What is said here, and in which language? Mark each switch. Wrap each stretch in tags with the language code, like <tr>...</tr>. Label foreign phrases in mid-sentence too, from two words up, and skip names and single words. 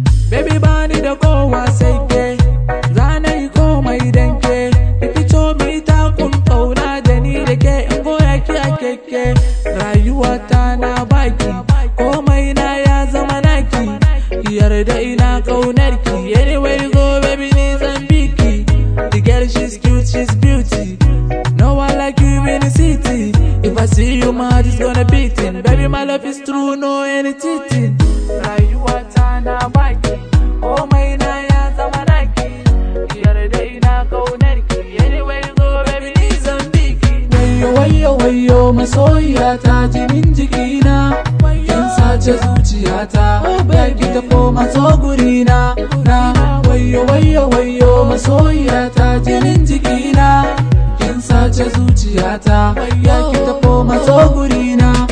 <ha>Baby, bani da kowa sai ke, za na yi komai dan ke. Ki fito mu yi takun kauna da ni da ke, in goya ki a keke. Rayuwata na baki, komai na ya zama naki. Ki yarda ina kaunar ki.</ha> <en>Anywhere you go, baby,</en> <ha>ni zan bi ki.</ha> <en>The girl, she's cute, she's beauty. No one like you in the city. If I see you, my heart is gonna beat in. Baby, my love is true, no any cheating.</en> <ha>Rayuwata na baki, komai na ya zama naki. Ki yarda ina kaunar ki.</ha> <en>Anywhere you go, baby,</en> <ha>ni zan bi ki. Wayyo, wayyo, wayyo, masoyiya ta jinin jikina. Kin sace zuciyata, baby, ta koma so gurina. Na, wayyo, wayyo, wayyo, masoyiya ta jinin jikina. Kin sace zuciyata, baby, ta koma so gurina.</ha>